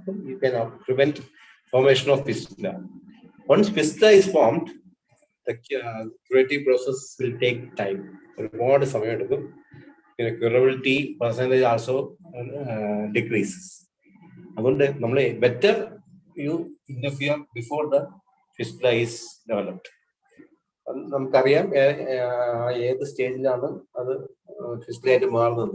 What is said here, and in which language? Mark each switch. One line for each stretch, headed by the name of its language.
English: അപ്പം you can prevent formation of fistula. Once fistula is formed, the curative process will take time.
Malayalam: ഒരുപാട് സമയം എടുക്കും.
English: Curability percentage also decreases.
Malayalam: അതുകൊണ്ട് നമ്മൾ
English: better you interfere before the fistula is developed.
Malayalam: നമുക്കറിയാം ഏത് സ്റ്റേജിലാണ് അത് ഫിസ്റ്റുല ആയിട്ട് മാറുന്നത്.